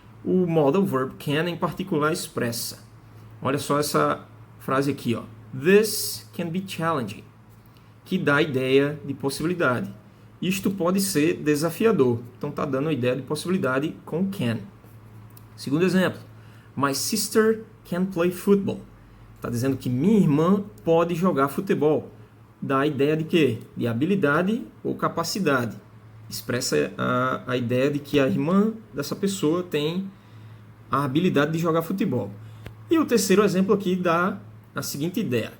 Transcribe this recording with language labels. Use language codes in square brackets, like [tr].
[pt] O modal verb can, em particular, expressa. Olha só essa frase aqui, ó. [en] This can be challenging, [pt] que dá a ideia de possibilidade. Isto pode ser desafiador. Então está dando a ideia de possibilidade com can. Segundo exemplo. [en] My sister can play football. [pt] Está dizendo que minha irmã pode jogar futebol. Dá a ideia de quê? De habilidade ou capacidade. Expressa a ideia de que a irmã dessa pessoa tem a habilidade de jogar futebol. E o terceiro exemplo aqui dá a seguinte ideia.